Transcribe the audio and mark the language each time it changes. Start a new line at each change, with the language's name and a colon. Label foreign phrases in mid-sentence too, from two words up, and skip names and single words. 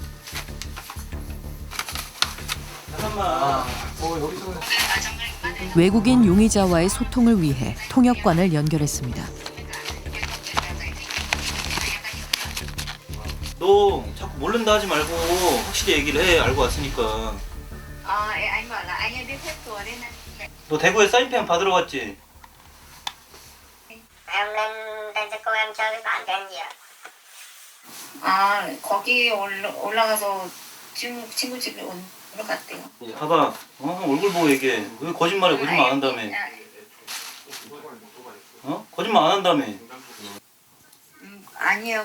Korean: 외국인 용의자와의 소통을 위해 통역관을 연결했습니다. 너 자꾸 모른다 하지 말고 확실히 얘기를 해. 알고 왔으니까. 너 대구에 사인펜 받으러 갔지?
Vietnamese: Em lên đây cho cô em chơi với bạn em gì ạ?
Korean: 거기 올라가서 친구 집에 오러 갔대요. 봐봐. 얼굴 보고 얘기해. 왜 거짓말해? 거짓말 안 한다며. 거짓말 안 한다며. 아니에요.